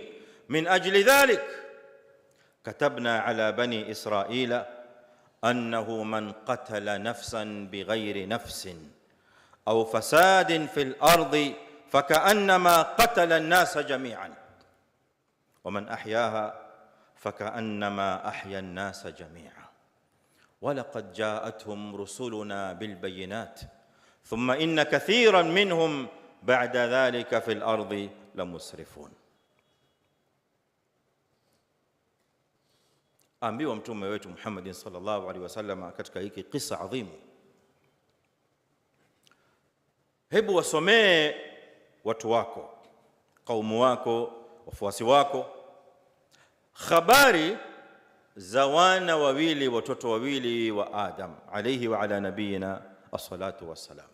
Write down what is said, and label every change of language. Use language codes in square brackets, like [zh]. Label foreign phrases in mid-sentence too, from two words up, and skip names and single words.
[ar] من أجل ذلك كتبنا على بني إسرائيل أنه من قتل نفسا بغير نفس أو فساد في الأرض فكأنما قتل الناس جميعا ومن أحياها فكأنما أحيا الناس جميعا ولقد جاءتهم رسلنا بالبينات ثم إن كثيرا منهم بعد ذلك في الأرض لمسرفون. [sw] Ambiwa mtume wetu Muhammad [ar] صلى الله عليه وسلم [sw] katika hiki kisa adhimu, hebu wasomee watu wako, kaumu wako, wafuasi wako, habari za wana wawili, watoto wawili wa Adam [ar] عليه وعلى نبينا الصلاة والسلام.